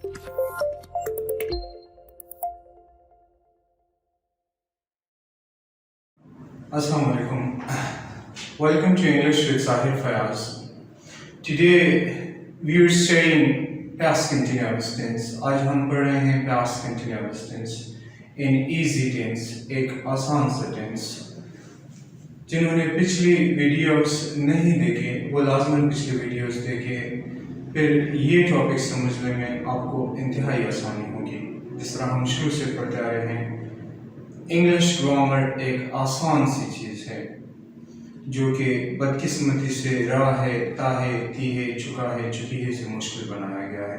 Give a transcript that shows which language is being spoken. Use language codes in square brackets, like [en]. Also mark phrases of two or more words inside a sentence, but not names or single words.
[ar] السلام علیکم. [en] Welcome to English with Sahir Fayaz. Today we are studying past continuous tense. [ur] آج ہم پڑھ رہے ہیں [en] past continuous tense in easy tense, [ur] ایک آسان سا tense. جنہوں نے پچھلی ویڈیوز نہیں دیکھے وہ لازماً پچھلی ویڈیوز دیکھیں، پھر یہ ٹاپک سمجھنے میں آپ کو انتہائی آسانی ہوگی. جس طرح ہم شروع سے پڑھتے آ رہے ہیں, [en] English grammar [ur] ایک آسان سی چیز ہے جو کہ بدقسمتی سے رہا ہے، تا ہے، تی ہے، چکا ہے، چکی ہے سے مشکل بنایا گیا ہے.